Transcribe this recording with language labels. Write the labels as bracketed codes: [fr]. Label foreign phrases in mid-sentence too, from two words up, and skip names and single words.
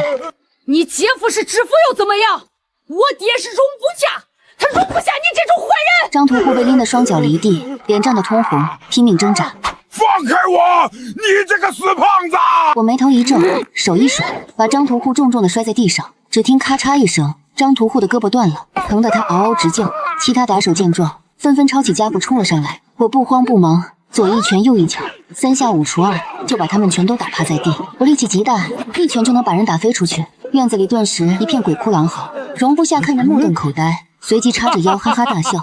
[zh] 你姐夫是知府又怎麼樣？我爹是容不下，他容不下你這種壞人！張屠戶被拎得雙腳離地，臉漲得通紅，拼命掙扎。放開我！你這個死胖子！我眉頭一皺，手一甩，把張屠戶重重地摔在地上。只聽咔嚓一聲，張屠戶的胳膊斷了，疼得他嗷嗷直叫。其他打手見狀，紛紛抄起家步衝了上來。我不慌不忙，左一拳右一腳，3下5除2，就把他們全都打趴在地。我力氣極大，一拳就能把人打飛出去。院子裡頓時一片鬼哭狼嚎。容不下看着目瞪口呆，隨即叉着腰哈哈大笑：